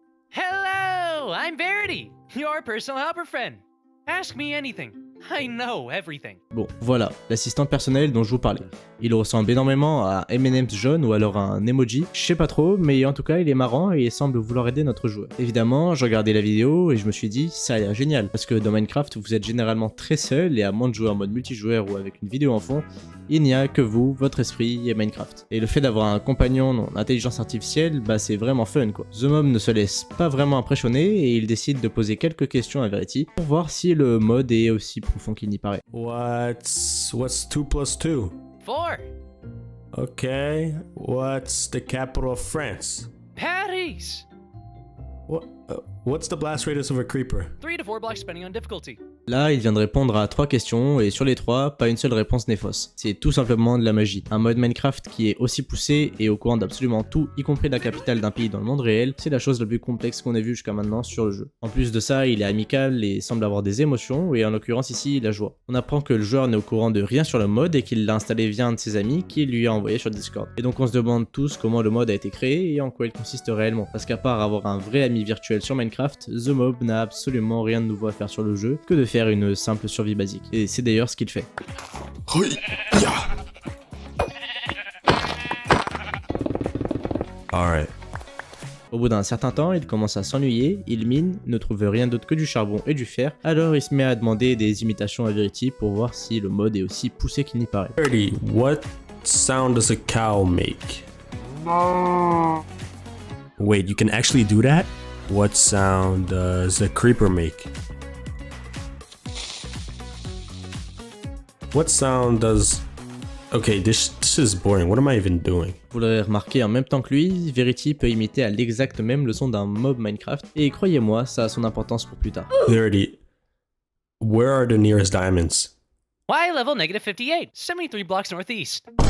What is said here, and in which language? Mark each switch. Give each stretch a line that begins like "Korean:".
English: Hello, I'm Verity, your personal helper friend. Ask me anything. I know everything.
French: Bon, voilà, l'assistant personnel dont je vous parlais. Il ressemble énormément à M&M's jaune ou alors à un emoji, je sais pas trop, mais en tout cas il est marrant et il semble vouloir aider notre joueur. Évidemment, j'ai regardé la vidéo et je me suis dit, ça a l'air génial, parce que dans Minecraft, vous êtes généralement très seul et à moins de jouer en mode multijoueur ou avec une vidéo en fond, il n'y a que vous, votre esprit et Minecraft. Et le fait d'avoir un compagnon en intelligence artificielle, bah c'est vraiment fun quoi. TheMob ne se laisse pas vraiment impressionner et il décide de poser quelques questions à Verity pour voir si le mode est aussi profond qu'il n'y paraît.
English: What's 2 plus 2? 4. Okay, what's the capital of France? Paris. What's the blast radius of a creeper? 3 to 4 blocks depending on difficulty.
French: Là, il vient de répondre à 3 questions et sur les 3, pas une seule réponse n'est fausse. C'est tout simplement de la magie. Un mode Minecraft qui est aussi poussé et au courant d'absolument tout, y compris la capitale d'un pays dans le monde réel, c'est la chose la plus complexe qu'on ait vue jusqu'à maintenant sur le jeu. En plus de ça, il est amical et semble avoir des émotions, et en l'occurrence ici, la joie. On apprend que le joueur n'est au courant de rien sur le mode et qu'il l'a installé via un de ses amis qui lui a envoyé sur Discord. Et donc on se demande tous comment le mode a été créé et en quoi il consiste réellement. Parce qu'à part avoir un vrai ami virtuel sur Minecraft, TheMob n'a absolument rien de nouveau à faire sur le jeu que de faire une simple survie basique. Et c'est d'ailleurs ce qu'il fait.
English: Alright.
French: Au bout d'un certain temps, il commence à s'ennuyer, il mine, ne trouve rien d'autre que du charbon et du fer, alors il se met à demander des imitations à Verity pour voir si le mode est aussi poussé qu'il n'y paraît.
English: Verity, what sound does a cow make? Wait, you can actually do that? What sound does a creeper make? What sound does... Okay, this is boring. What am I even doing?
French: Vous l'aurez remarqué en même temps que lui, Verity peut imiter à l'exact même le son d'un mob Minecraft, et croyez-moi, ça a son importance pour plus tard.
English: Verity, where are the nearest diamonds? Y level -58, 73 blocks northeast.